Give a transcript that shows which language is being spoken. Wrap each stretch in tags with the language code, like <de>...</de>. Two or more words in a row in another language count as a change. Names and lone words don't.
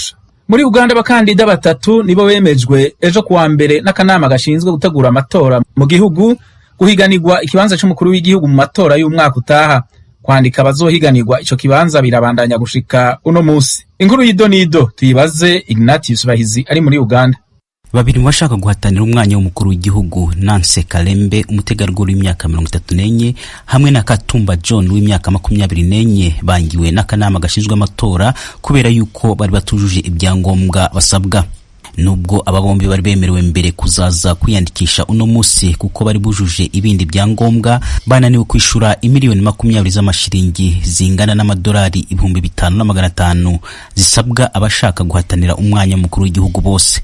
<rw>Muri Uganda abakandida 3 nibo bemejwe ejo kuwa mbere n'akanama gashinzwe gutegura amatora mu gihugu guhiganirwa ikibanza c'umukuru w'igihugu mu matora y'umwaka utaha.</rw> <rn>Kwandika abazohiganirwa ico kibanza birabandanya gushika uno musi.</rn> <rw>Inkuru y'idonido tuyibaze Ignatius Bahizi ari muri Uganda. Babiri mu bashaka guhatanira umwanya w'umukuru w'igihugu, Nancy Kalembe umutegarugori w'imyaka 34 hamwe na Katumba John w'imyaka 24 bangiwe n'akanama gashinzwe amatora kubera yuko bari batujuje ibyangombwa basabwa. Nubwo aba bombi bari bemerewe mbere kuzaza kwiyandikisha uno musi kuko bari bujuje ibindi byangombwa, bananiwe kwishura imiliyoni 20 z'amashiringi zingana n'amadolari 5,500 zisabwa abashaka guhatanira umwanya w'umukuru w'igihugu bose.</rw>